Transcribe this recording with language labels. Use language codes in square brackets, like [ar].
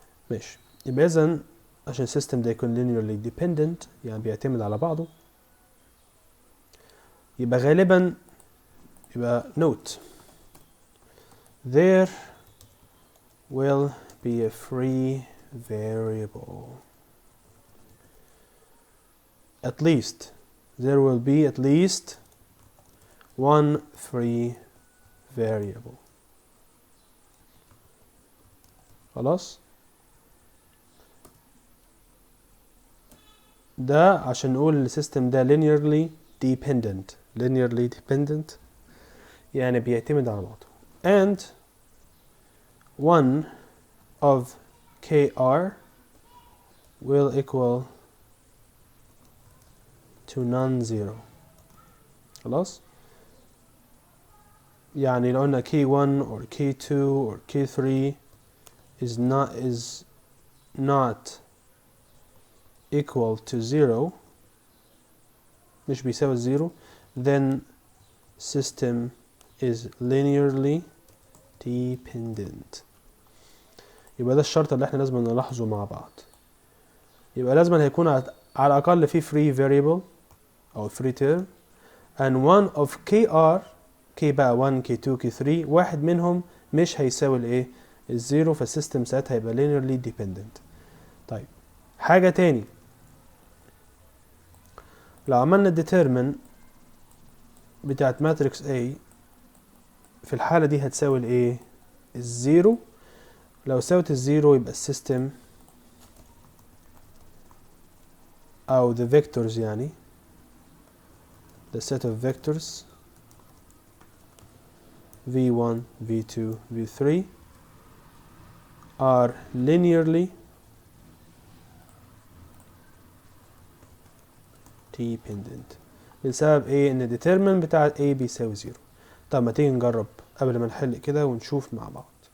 [ar] ماشي، يبقى اذا عشان السيستم ده يكون linearly dependent يعني بيعتمد على بعضه، يبقى غالبا يبقى [en] note there will be a free variable. At least there will be at least one free variable. [ar] خلاص، ده عشان نقول السيستم ده linearly dependent. linearly dependent يعني بيعتمد على بعضه. [en] and one of kr will equal to non-zero. [ar] خلاص، يعني لو قلنا [en] k1 or k2 or k3 is not equal to zero، [ar] مش بيساوي الزيرو، [en] then system is linearly dependent. [ar] يبقى ده الشرط اللي احنا لازم نلاحظه مع بعض. يبقى لازم هيكون على الأقل في free variable أو free term [en] and one of kr، [ar] k بقى 1 k2 k3 واحد منهم مش هيساوي الايه الزيرو، فالسيستم ساعتها هيبقى linearly dependent. طيب حاجة تاني، لو عملنا determinant بتاعت ماتريكس A في الحالة دي هتساوي الايه الزيرو. لو ساوت الزيرو يبقى السيستم او [en] the vectors [ar] يعني [en] the set of vectors v1 v2 v3 are linearly dependent [ar] بسبب ايه؟ ان determinant بتاع A بيساوي زيرو. طب ما تيجي نجرب قبل ما نحل كده ونشوف مع بعض.